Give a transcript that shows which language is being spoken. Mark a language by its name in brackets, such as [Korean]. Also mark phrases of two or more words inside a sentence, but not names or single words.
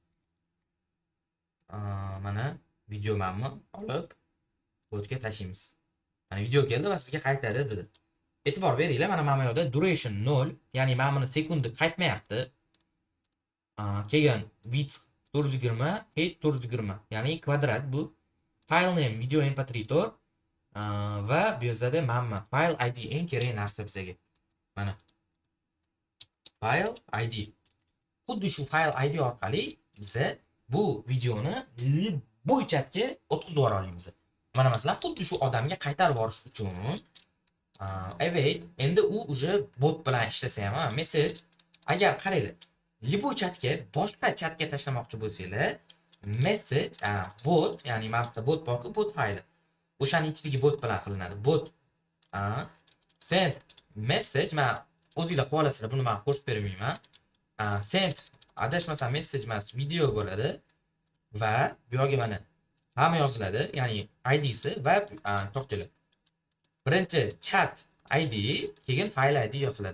[Uzbek] Mana video menmi olib botga tashlaymiz. Mana video keldi va sizga qaytadi dedi. E'tibor beringlar, mana mana yoqda duration 0, ya'ni mana buni sekundi qaytmayapti. Kelgan bit 420, height 420, ya'ni kvadrat bu. [English] File name video [Uzbek] mp3 tor va bu yerda mana [English] file id [Uzbek] eng kerak narsa bizga. [English] Mana file id. [Uzbek] Xuddi shu [English] file id [Uzbek] orqali biz bu videoni liboy chatga o'tkazib yubora olamiz. Mana masalan, xuddi shu odamga qaytarib yuborish uchun await, endi u уже bot bilan ishlasa ham message, agar qaranglar, liboy chatga boshqa chatga tashlamoqchi bo'lsanglar, [English] message bot, [Uzbek] ya'ni mana bot borku, bot fayli. O'shaning ichidagi bot bilan qilinadi. [English] Bot send message, [Uzbek] men o'zingizlar qilib olasizlar, buni men ko'rsatib bermayman. Send adashmasam message emas, video bo'ladi va bu yerga mana hamma yoziladi, ya'ni idsi va to'xtanglar. Birinchi [English] chat id, [Uzbek] keyin [English] file id [Uzbek] yoziladi.